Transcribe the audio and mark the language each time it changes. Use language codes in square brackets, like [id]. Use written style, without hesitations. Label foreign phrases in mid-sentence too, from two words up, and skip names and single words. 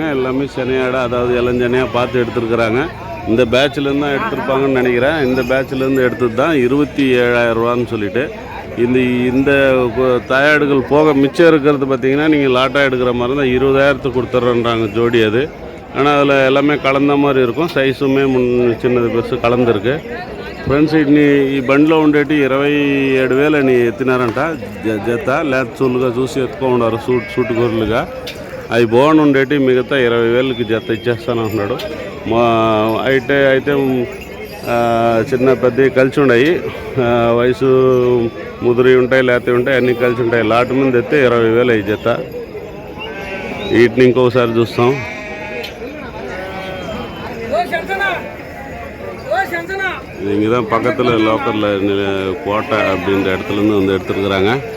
[ta] எல்லாமே செனையாடா, அதாவது இளஞ்சனையாக பார்த்து எடுத்துருக்குறாங்க. இந்த பேட்சிலேருந்து தான் எடுத்துருப்பாங்கன்னு நினைக்கிறேன். இந்த பேட்சிலேருந்து எடுத்தது தான் 27,000 ரூபான்னு சொல்லிட்டு. இந்த தாயாடுகள் போக மிச்சம் இருக்கிறது பார்த்திங்கன்னா, நீங்கள் லாட்டாக எடுக்கிற மாதிரி இருந்தால் 20,000 கொடுத்துட்றேன்றாங்க ஜோடி. அது ஆனால் அதில் எல்லாமே கலந்த மாதிரி இருக்கும். సైజుமே చిన్నది பெருசு కలందిருக்கு. [te] ఫ్రెండ్స్, ఈ బండిలో ఉండేటి 27,000 అని ఎత్తినారంట జత. లేత చూలుగా చూసి ఎత్తుకోండారు సూటు గొర్రెలుగా. అవి బాగుండి ఉండేటి మిగతా 20,000కి జత ఇచ్చేస్తాను అంటున్నాడు. అయితే చిన్న పెద్దవి కలిసి ఉన్నాయి. వయసు ముదిరి ఉంటాయి, లేత ఉంటాయి, అన్నీ కలిసి ఉంటాయి. లాట్ మీద ఎత్తే 20,000 అయ్యి జత. వీటిని ఇంకొకసారి చూస్తాం. [ta] இது இங்கே தான் பக்கத்தில் லோக்கலில் கோட்டை அப்படின்ற இடத்துலேருந்து எடுத்துருக்குறாங்க.